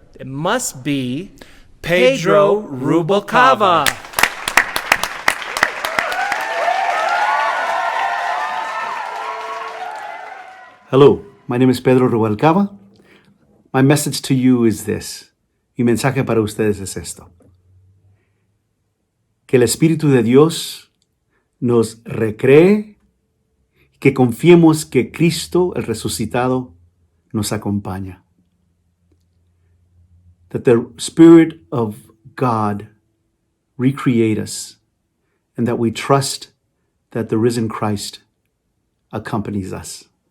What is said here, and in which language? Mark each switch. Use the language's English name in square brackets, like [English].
[English] It must be Pedro Rubalcava. Hello, my name is Pedro Rubalcava. My message to you is this. [Spanish] Mi mensaje para ustedes es esto. Que el Espíritu de Dios nos recree, que confiemos que Cristo, el resucitado, nos acompaña. [English] That the Spirit of God recreate us, and that we trust that the risen Christ accompanies us.